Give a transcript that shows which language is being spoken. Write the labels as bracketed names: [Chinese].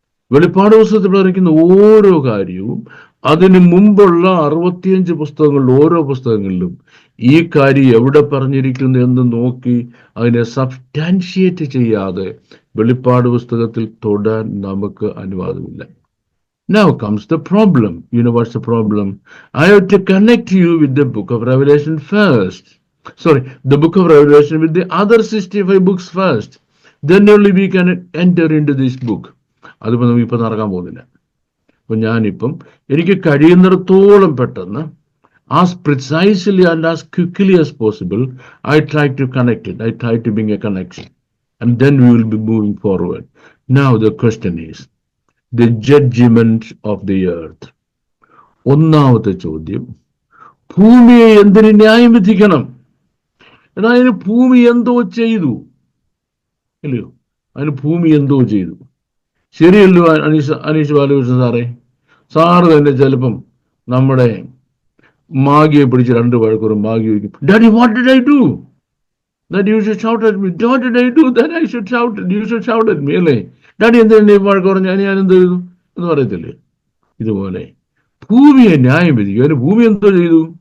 [Malayalam] വെളിപ്പാട് പുസ്തകത്തിൽ പറഞ്ഞിരിക്കുന്ന ഓരോ കാര്യവും അതിന് മുമ്പുള്ള 65 പുസ്തകങ്ങളിൽ ഓരോ പുസ്തകങ്ങളിലും ഈ കാര്യം എവിടെ പറഞ്ഞിരിക്കുന്നു എന്ന് നോക്കി അതിനെ സബ്സ്റ്റാൻഷിയേറ്റ് ചെയ്യാതെ വെളിപ്പാട് പുസ്തകത്തിൽ തൊടാൻ നമുക്ക് അനുവാദമില്ല. [English] Now comes the problem. You know what's the problem? I have to connect you with the book of Revelation first. Sorry, the book of Revelation with the other 65 books first. Then only we can enter into this book. [Malayalam] അതിപ്പോൾ നമുക്കിപ്പോൾ നടക്കാൻ പോകുന്നില്ല. അപ്പം ഞാനിപ്പം എനിക്ക് കഴിയുന്നിടത്തോളം പെട്ടെന്ന് [English] as precisely and as quickly as possible, I try to connect it. I try to bring a connection. And then we will be moving forward. Now the question is, the judgment of the earth. [Malayalam] ഒന്നാമത്തെ ചോദ്യം, ഭൂമിയെ എന്തിന് ന്യായം വിധിക്കണം? എന്നാൽ അതിന് ഭൂമി എന്തോ ചെയ്തു, ഇല്ലയോ? അതിന് ഭൂമി എന്തോ ചെയ്തു. ശരിയല്ലോ അനീഷ് ബാലകൃഷ്ണൻ സാറ് തന്നെ ചിലപ്പം നമ്മുടെ മാഗിയെ പിടിച്ച് 2 വഴക്കുറും മാഗി വയ്ക്കും, [English] Daddy what did I do that you should shout at me? What did I do that I should shout? You should shout at me, [Malayalam] അല്ലേ? ഡാഡി എന്തെന്നെ വഴക്ക് പറഞ്ഞ ഞാൻ എന്ത് ചെയ്തു എന്ന് പറയത്തില്ലേ? ഇതുപോലെ ഭൂമിയെ ന്യായം വിധിക്കും. അതിന് ഭൂമി എന്തോ ചെയ്തു?